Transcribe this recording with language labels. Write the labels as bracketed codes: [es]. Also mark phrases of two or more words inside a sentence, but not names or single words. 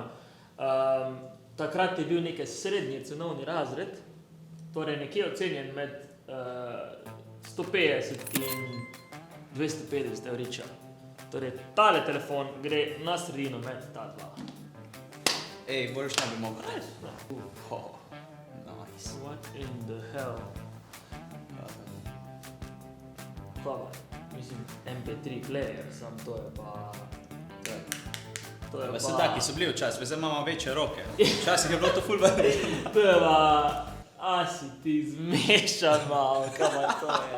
[sl] Takrat je bil nekaj srednji cenovni razred, torej nekje ocenjen med 150 in 250 evriča. Torej, tale telefon gre na sredino med ta dva. Ej, boljš ne bi mogel. Nice. [en] What in the hell? [sl] Hvala. Mislim, [en] MP3 player, [sl] sam to je pa... To je pa... Se taki so bili včasih, zdaj imamo večje roke. Včasih je bilo to ful veliko. To je pa... si ti zmešan malo, kaj pa to je.